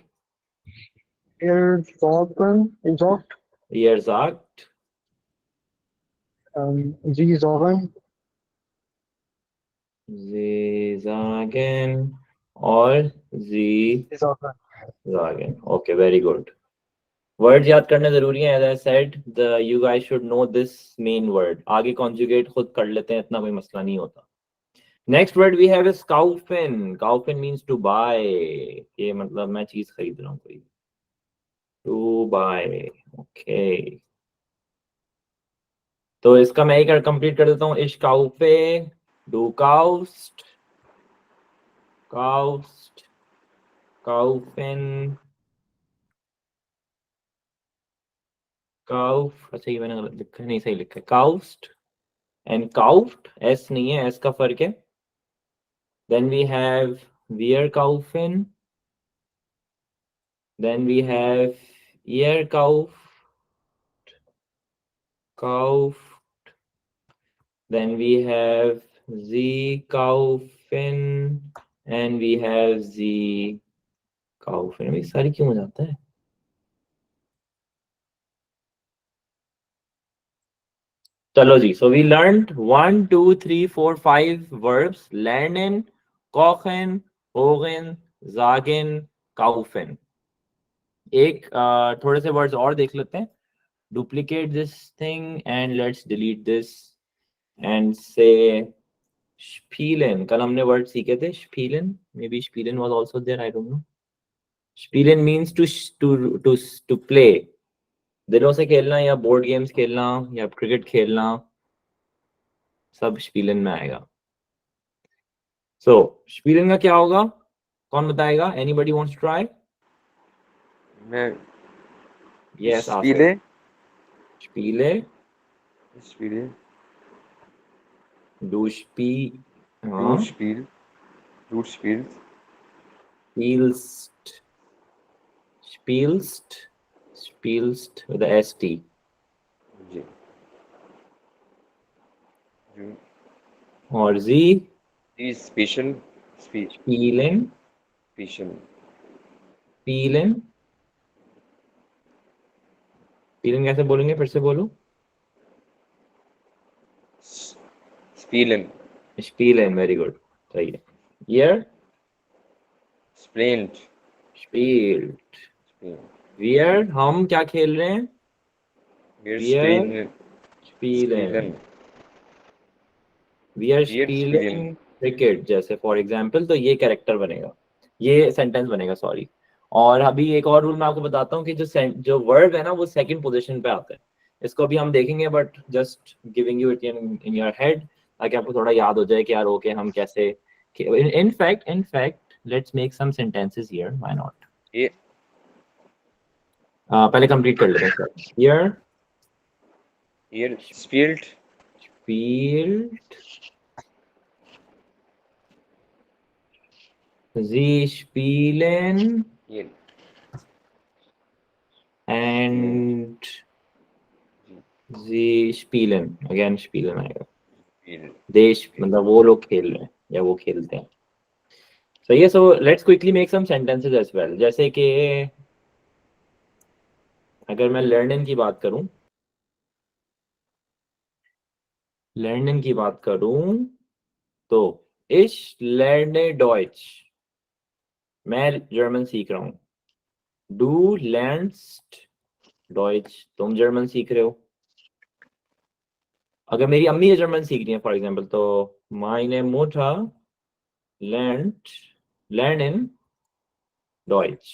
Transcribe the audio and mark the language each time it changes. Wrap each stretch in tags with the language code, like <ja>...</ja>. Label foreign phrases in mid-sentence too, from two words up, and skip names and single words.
<de>Er sagen. Er sagt. Ihr sagt. Sie sagen. Sie sagen. और Sie sagen.</de> <en>Okay, very good. Words</en> <hi>याद करने जरूरी है.</hi> <en>As I said, you guys should know this main word.</en> <hi>आगे conjugate खुद कर लेते हैं, इतना कोई मसला नहीं होता.</hi> <en>Next word we have is kaufen. Kaufen means to buy.</en> <hi>ये मतलब मैं चीज खरीद रहा हूँ कोई.</hi> <en>To buy. Okay.</en> <hi>तो इसका मैं एक कंप्लीट कर देता हूँ.</hi> <de>Ich kaufe. Du kaufst. Kaufst. Kaufen. Kauf.</de> <hi>अच्छा ये मैंने गलत लिखा है, नहीं सही लिखा है.</hi> <en>Kaufst and kauft.</en> <hi>S नहीं है, S का फर्क है.</hi> <en>Then we have</en> <de>wir kaufen.</de> <en>Then we have</en> <de>ihr kauft. Kauft.</de> <en>Then we have</en> <de>sie kaufen</de> <en>and we have</en> <de>sie kaufen.</de> <hi>ये सारी क्यों हो जाता है? चलो जी.</hi> <en>So we learned 1, 2, 3, 4, 5 verbs.</en> <de>Lernen, kochen, hogen, sagen, kaufen.</de> <hi>एक थोड़े से वर्ड्स और देख लेते हैं.</hi> <en>Duplicate this thing and let's delete this and say spielen.</en> <hi>कल हमने वर्ड सीखे थे</hi> <en>spielen. Maybe spielen was also there, I don't know. Spielen means to play.</en> <hi>दिलों से खेलना या बोर्ड गेम्स खेलना या क्रिकेट खेलना, सब spielen में आएगा. So spielen का क्या होगा? कौन बताएगा?</hi> <en>Anybody wants to try?</en> <hi>मैं</hi> <en>Yes,</en> <de>Spiele. Spiele. Spiele. Du spielst. Du spielst. Du spielst. Spielst. Spielst.</de> <en>Spielst with the ST.</en> <hi>जी. Du.</hi> <de>और Sie. Die Special. Spielen. Special.</de> <hi>Spielen. Spielen कैसे बोलेंगे? फिर से बोलो.</hi> <de>Spielen. Spielen,</de> <en>very good.</en> <hi>सही है.</hi> <de>Hier. Spielt. Spielt. Wir,</de> <hi>हम क्या खेल रहे हैं?</hi> <de>Wir Wir spielen. spielen. Wir Wir</de> <hi>spielen क्रिकेट जैसे</hi> <en>for example,</en> <hi>तो ये कैरेक्टर बनेगा, ये सेंटेंस बनेगा, सॉरी। और अभी एक और रूल मैं आपको बताता हूँ कि जो वर्ब है ना वो सेकंड पोजीशन पे आता है। इसको अभी हम देखेंगे,</hi> <en>but just giving you it in your head</en> <hi>ताकि आपको थोड़ा याद हो जाए कि यार ओके हम कैसे,</hi> <en>in fact let's make some sentences here, why not?</en> <hi>ये पहले कंप्लीट कर लेते हैं सर।</hi> <de>here spielt spielt sie spielen</de> <en>here</en> <de>and sie spielen, again spielen आएगा, spiel</de> <hi>देश मतलब वो लोग खेल रहे हैं या वो खेलते हैं। सही है।</hi> <en>so let's quickly make some sentences as well.</en> <hi>जैसे कि अगर मैं लर्निंग की बात करूं, तो</hi> <de>ich lerne Deutsch,</de> <hi>मैं जर्मन सीख रहा हूं।</hi> <de>Du lernst Deutsch,</de> <hi>तुम जर्मन सीख रहे हो। अगर मेरी अम्मी जर्मन सीख रही है</hi> <en>for example,</en> <hi>तो</hi> <de>meine Mutter lernen Deutsch।</de>